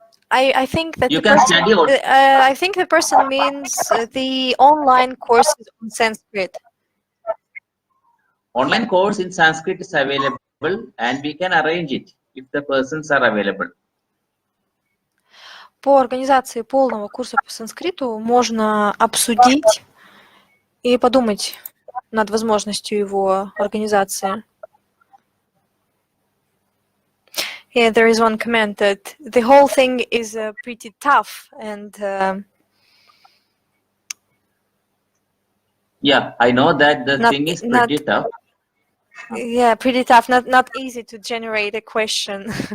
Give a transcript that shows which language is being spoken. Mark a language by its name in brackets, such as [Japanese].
[English] I think that You can study also. I think the person means the online courses on Sanskrit. Online course in Sanskrit is available and we can arrange it if the persons are available. [Russian] По организации полного курса по санскриту можно обсудить и подумать над возможностью его организации. [English] Yeah, there is one comment that the whole thing is pretty tough and Yeah, I know that the thing is pretty tough. Yeah, pretty tough. Not easy to generate a question.